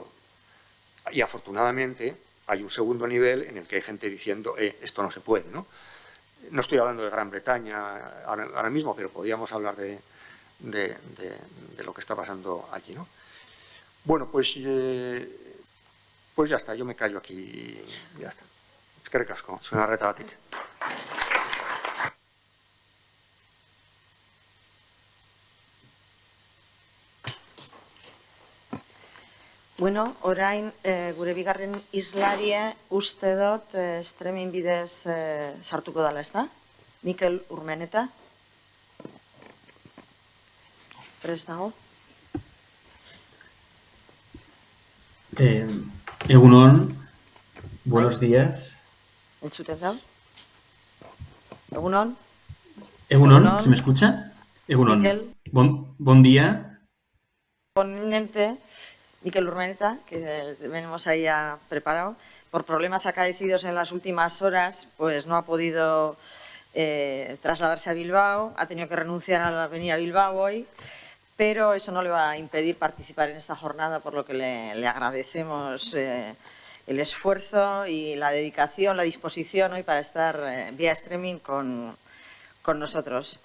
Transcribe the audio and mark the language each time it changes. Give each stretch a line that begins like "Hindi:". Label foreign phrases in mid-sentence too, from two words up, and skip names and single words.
Spanish: Y afortunadamente hay un segundo nivel en el que hay gente diciendo esto no se puede, ¿no? No estoy hablando de Gran Bretaña ahora mismo, pero podríamos hablar de lo que está pasando allí, ¿no? Bueno, pues ya está, yo me callo aquí y ya está.
Basque: Eskerrik asko, zuen arretagatik. Bueno, orain gure bigarren islaria uste dut streaming bidez sartuko dela, ezta? Mikel Urmeneta. Prest dago? Egunon,
Spanish: buenos días.
Basque: Entzuten da? Egunon? Egunon,
Spanish: ¿se me escucha? Egunon. Mikel. Buen día. Ponente Mikel Urmeneta, que venimos ahí ya preparado. Por problemas acaecidos en las últimas horas, pues no ha podido trasladarse a Bilbao, ha tenido que renunciar a la avenida Bilbao hoy, pero eso no le va a impedir participar en esta jornada, por lo que le agradecemos el esfuerzo y la dedicación, la disposición hoy para estar vía streaming con nosotros.